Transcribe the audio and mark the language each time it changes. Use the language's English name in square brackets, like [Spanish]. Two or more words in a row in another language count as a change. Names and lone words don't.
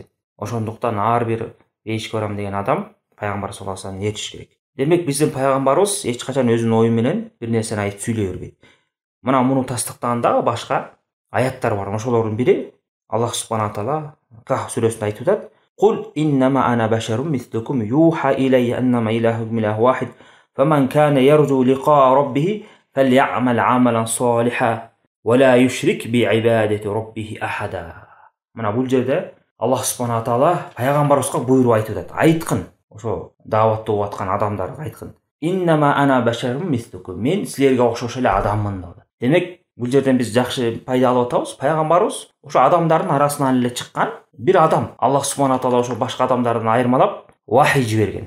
[Kyrgyz] Ошондуктан ар бир бейишке барам деген адам пайгамбар [Arabic] صلى الله عليه وسلم [Kyrgyz] ээрчиш керек. Демек, биздин пайгамбарыбыз эч качан өзүнүн ою менен бир нерсени айтып сүйлөй бербейт. Мына муну тастыктаганда башка аяттар бар. Ошолордун бири [Arabic] Аллах سبحانه وتعالى [Kyrgyz] Кахф сүрөсүндө айтып атат: [Arabic] "قل إنما أنا بشر مثلكم يوحى إلي أنما إلهكم إله واحد فمن كان يرجو لقاء ربه فليعمل عملا صالحا ولا يشرك بعبادة ربه أحدا." [Kyrgyz] Мына бул жерде Аллах [Arabic] سبحانه وتعالى [Kyrgyz] пайгамбарыбызга буйруп айтып атат. Айткын, ошо дааватты угуп аткан адамдарга айткын. [Arabic] إنما أنا بشر مثلكم, [Kyrgyz] мен силерге окшош эле адаммын деп. Демек, бул жерден биз жакшы пайда алып атабыз. Пайгамбарыбыз ошо адамдардын арасынан эле чыккан бир адам. Аллах [Arabic] سبحانه وتعالى [Kyrgyz] ошо башка адамдардан айырмалап вахий жиберген.